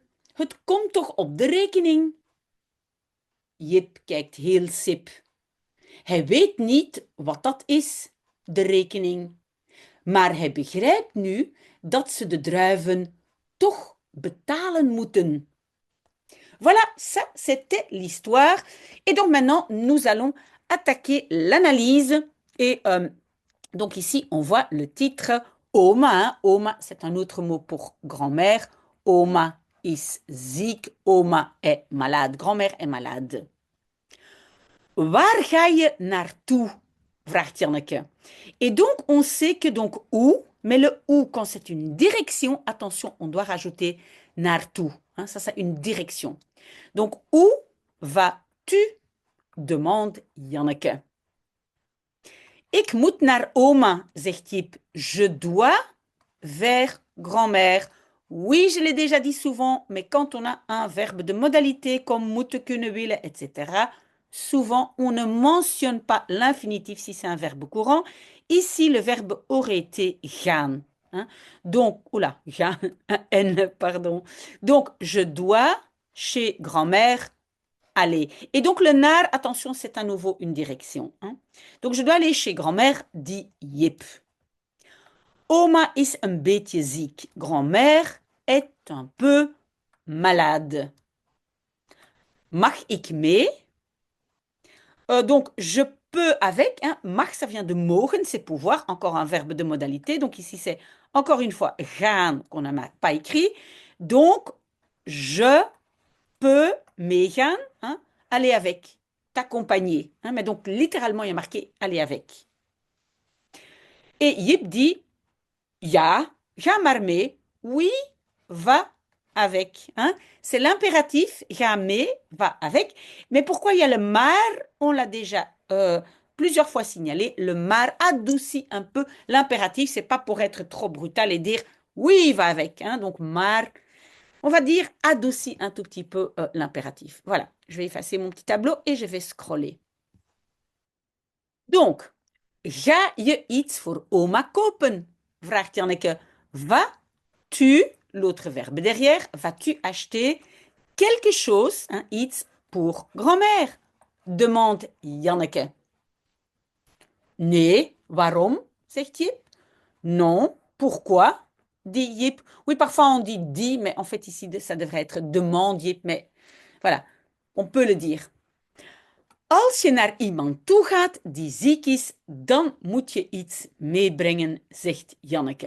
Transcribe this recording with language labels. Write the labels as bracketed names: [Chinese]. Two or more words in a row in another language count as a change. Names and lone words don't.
[Dutch] Het komt toch op de rekening? Jip kijkt heel sip. Hij weet niet wat dat is, de rekening. Maar hij begrijpt nu dat ze de druiven toch betalen moeten. [French] Voilà, ça c'était l'histoire. Et donc maintenant, nous allons attaquer l'analyse. Et donc ici, on voit le titre Oma. Hein. Oma, c'est un autre mot pour grand-mère. [Dutch] Oma is ziek. [French] Oma est malade. Grand-mère est malade. [Dutch] Waar ga je naartoe? Vraagt Janneke. [French] Et donc, on sait que donc où, mais le où, quand c'est une direction, attention, on doit rajouter naartoe. Hein, ça, c'est une direction. Donc, où vas-tu? Demande Janneke. [Dutch] Ik moet naar oma, zegt Jip. [French] Je dois vers grand-mère. Oui, je l'ai déjà dit souvent, mais quand on a un verbe de modalité comme [Dutch] moeten, kunnen, willen, [French] etc., souvent, on ne mentionne pas l'infinitif si c'est un verbe courant. Ici, le verbe aurait été gaan, hein. Donc, oula, gaan, un N, pardon. Donc, je dois chez grand-mère aller. Et donc, le naar, attention, c'est à nouveau une direction, hein. Donc, je dois aller chez grand-mère, [Dutch] dit Jip. Oma is een beetje ziek. [French] Grand-mère est un peu malade. [Dutch] Mag ik mee? [French] Donc, je peux avec, hein. Mag, ça vient de mogen, c'est pouvoir, encore un verbe de modalité. Donc, ici, c'est encore une fois gaan qu'on n'a pas écrit. Donc, je peux meegaan, hein, aller avec, t'accompagner, hein. Mais donc, littéralement, il y a marqué aller avec. Et Jip dit, [Dutch] ja, ga maar mee. [French] Oui, va avec, hein. C'est l'impératif, [Dutch] ga mee, [French] va avec. Mais pourquoi il y a le maar? On l'a déjà plusieurs fois signalé. Le maar adoucit un peu l'impératif. C'est pas pour être trop brutal et dire oui, va avec, hein. Donc, maar, on va dire adoucit un tout petit peu l'impératif. Voilà, je vais effacer mon petit tableau et je vais scroller. Donc, [Dutch] ga je iets voor oma kopen? Vraagt Janneke. [French] Vas-tu, l'autre verbe derrière, vas-tu acheter quelque chose, hein, iets pour grand-mère? [Dutch] Demande Janneke. Nee, waarom? Zegt Jip. [French] Non, pourquoi? Dit Jip. Oui, parfois on dit, mais en fait ici ça devrait être demande Jip, mais voilà, on peut le dire. [Dutch] Als je naar iemand toe gaat die ziek is, dan moet je iets meebrengen, zegt Janneke.